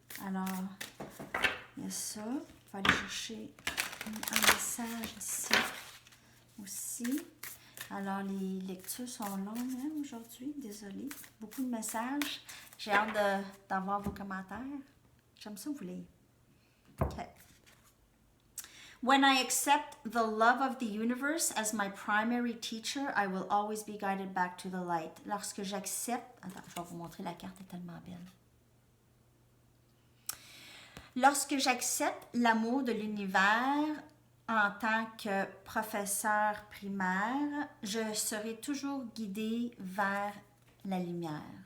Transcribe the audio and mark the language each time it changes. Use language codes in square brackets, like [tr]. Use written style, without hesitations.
[fr] Alors, il y a ça. Il faut aller chercher un message ici aussi. Alors, les lectures sont longues hein, aujourd'hui. Désolée. Beaucoup de messages. J'ai hâte d'avoir vos commentaires. J'aime ça vous lire. OK. [en] When I accept the love of the universe as my primary teacher, I will always be guided back to the light. [fr] Lorsque j'accepte... Attends, je vais vous montrer la carte, elle est tellement belle. Lorsque j'accepte l'amour de l'univers en tant que professeur primaire, je serai toujours guidée vers la lumière.